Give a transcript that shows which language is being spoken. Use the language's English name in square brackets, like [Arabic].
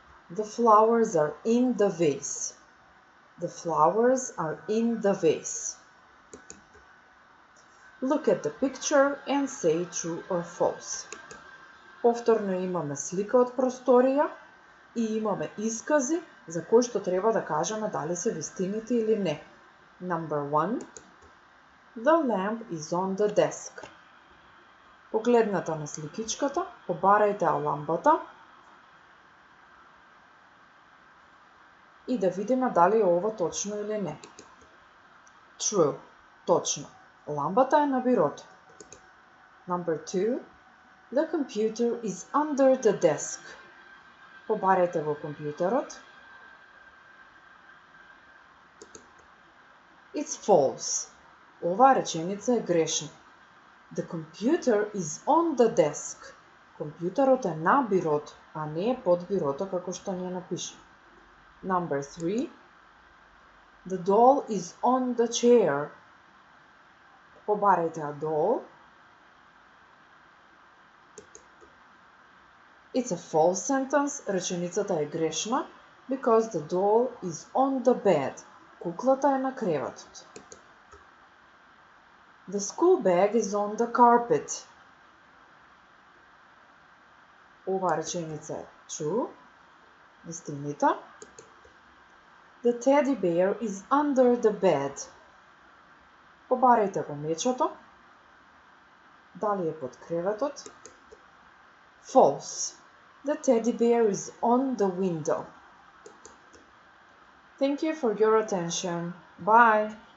[English] The flowers are in the vase. The flowers are in the vase. Look at the picture and say true or false. [Macedonian] Повторно имаме слика од просторија и имаме искази за кои што треба да кажеме дали се вистините или не. [English] Number 1. The lamp is on the desk. [Macedonian] Погледнете на сликичката, побарајте ја лампата и да видиме дали е ова точно или не. [English] True. [Macedonian] Точно. Лампата е на бирото. [English] Number 2. The computer is under the desk. [Macedonian] Побарајте во компјутерот. [English] It's false. [Macedonian] Оваа реченица е грешна. [English] The computer is on the desk. [Macedonian] Компјутерот е на бирото, а не е под бирото како што ни напише. [English] Number 3. The doll is on the chair. [Macedonian] Побарајте ја doll. [English] It's a false sentence. [Macedonian] Реченицата е грешна [English] because the doll is on the bed. [Macedonian] Куклата е на креветот. [English] The school bag is on the carpet. [Macedonian] Ова реченица е true. Вистинита. [English] The teddy bear is under the bed. [Macedonian] Побарајте го мечото. Дали е под креветот? False. [English] The teddy bear is on the window. Thank you for your attention. Bye.